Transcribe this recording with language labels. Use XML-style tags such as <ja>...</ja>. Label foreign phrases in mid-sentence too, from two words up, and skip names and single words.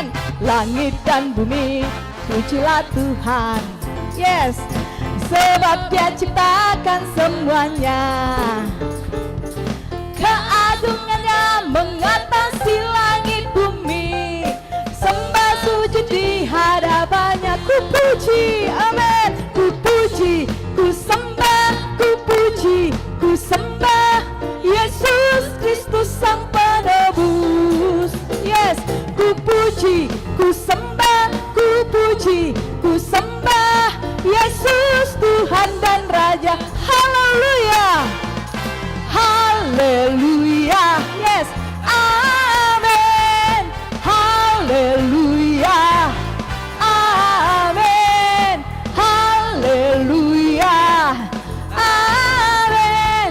<id>Langit dan bumi, pujilah Tuhan. Yes. Sebab Dia ciptakan semuanya. Keagungannya mengatasi langit bumi, sembah sujud di hadapannya. Ku puji, amin. Ku puji, ku sembah, ku puji, ku sembah Yesus Kristus Sang Penebus. Yes, ku puji, ku sembah, ku puji, ku sembah Yesus Tuhan dan Raja. Haleluya, haleluya. Yes, amin. Haleluya, amin. Haleluya, amin.</id>